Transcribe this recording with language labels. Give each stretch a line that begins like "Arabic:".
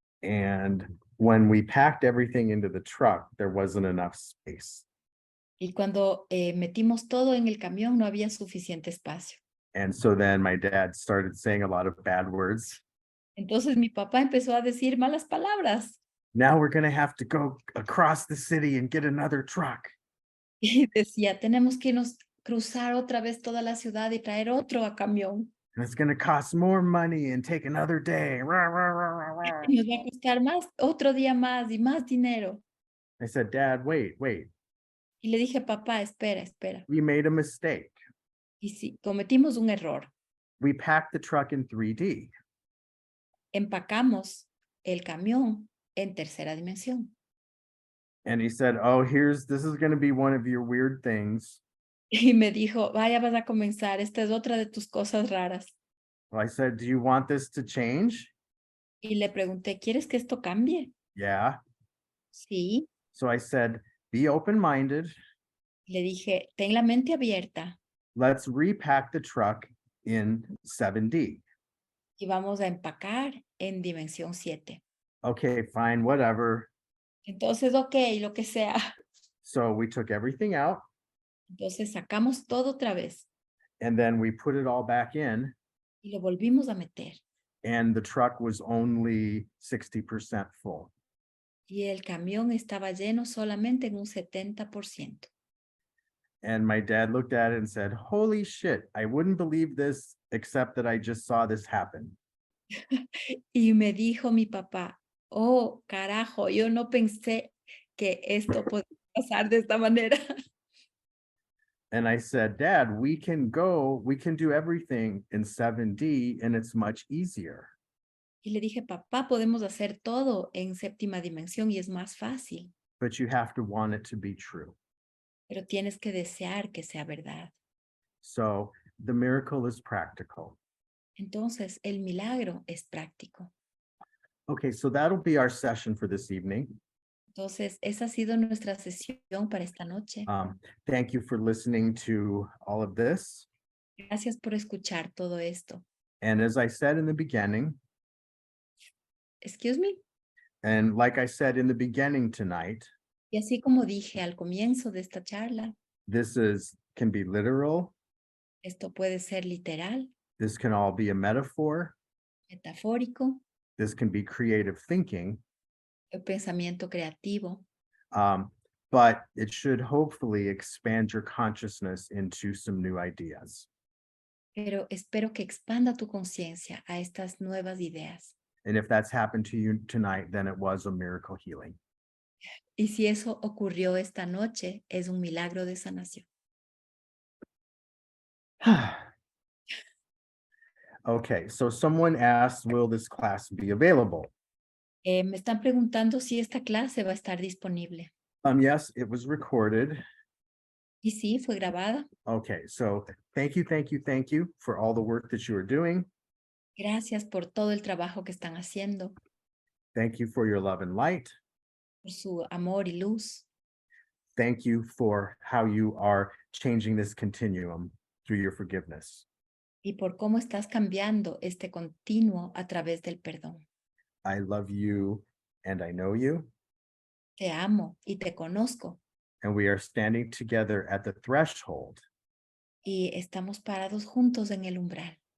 English: And when we packed everything into the truck, there wasn't enough space.
Spanish: Y cuando metimos todo en el camión no había suficiente espacio.
English: And so then my dad started saying a lot of bad words.
Spanish: Entonces mi papá empezó a decir malas palabras.
English: Now we're going to have to go across the city and get another truck.
Spanish: Y decía, tenemos que irnos cruzar otra vez toda la ciudad y traer otro a camión.
English: And it's going to cost more money and take another day. Rah, rah, rah, rah, rah.
Spanish: Y nos va a costar más, otro día más y más dinero.
English: I said, Dad, wait.
Spanish: Y le dije, papá, espera.
English: We made a mistake.
Spanish: Y sí, cometimos un error.
English: We packed the truck in 3D.
Spanish: Empacamos el camión en tercera dimensión.
English: And he said, oh, this is going to be one of your weird things.
Spanish: Y me dijo, vaya, vas a comenzar, esta es otra de tus cosas raras.
English: Well, I said, do you want this to change?
Spanish: Y le pregunté, ¿quieres que esto cambie?
English: Yeah.
Spanish: Sí.
English: So I said, be open-minded.
Spanish: Le dije, ten la mente abierta
English: Let's repack the truck in 7D.
Spanish: y vamos a empacar en dimensión 7.
English: Okay, fine, whatever.
Spanish: Entonces, ok, lo que sea.
English: So we took everything out
Spanish: Entonces sacamos todo otra vez
English: and then we put it all back in,
Spanish: y lo volvimos a meter.
English: and the truck was only 60% full.
Spanish: Y el camión estaba lleno solamente en un 70%.
English: And my dad looked at it and said, holy shit, I wouldn't believe this except that I just saw this happen.
Spanish: Y me dijo mi papá, oh, carajo, yo no pensé que esto podía pasar de esta manera.
English: And I said, Dad, we can do everything in 7D and it's much easier.
Spanish: Y le dije, papá, podemos hacer todo en séptima dimensión y es más fácil,
English: But you have to want it to be true.
Spanish: pero tienes que desear que sea verdad.
English: So the miracle is practical.
Spanish: Entonces, el milagro es práctico.
English: Okay, so that'll be our session for this evening.
Spanish: Entonces, esa ha sido nuestra sesión para esta noche.
English: Thank you for listening to all of this.
Spanish: Gracias por escuchar todo esto.
English: And as I said in the beginning, Excuse me. and like I said in the beginning tonight,
Spanish: Y así como dije al comienzo de esta charla,
English: this can be literal.
Spanish: esto puede ser literal,
English: This can all be a metaphor.
Spanish: metafórico,
English: This can be creative thinking.
Spanish: o pensamiento creativo,
English: But it should hopefully expand your consciousness into some new ideas.
Spanish: pero espero que expanda tu conciencia a estas nuevas ideas.
English: And if that's happened to you tonight, then it was a miracle healing.
Spanish: Y si eso ocurrió esta noche, es un milagro de sanación.
English: Okay, so someone asked, will this class be available?
Spanish: Me están preguntando si esta clase va a estar disponible.
English: Yes, it was recorded.
Spanish: Y sí, fue grabada.
English: Okay, so thank you for all the work that you are doing.
Spanish: Gracias por todo el trabajo que están haciendo,
English: Thank you for your love and light.
Spanish: por su amor y luz.
English: Thank you for how you are changing this continuum through your forgiveness.
Spanish: Y por cómo estás cambiando este continuo a través del perdón.
English: I love you and I know you.
Spanish: Te amo y te conozco.
English: And we are standing together at the threshold
Spanish: Y estamos parados juntos en el umbral.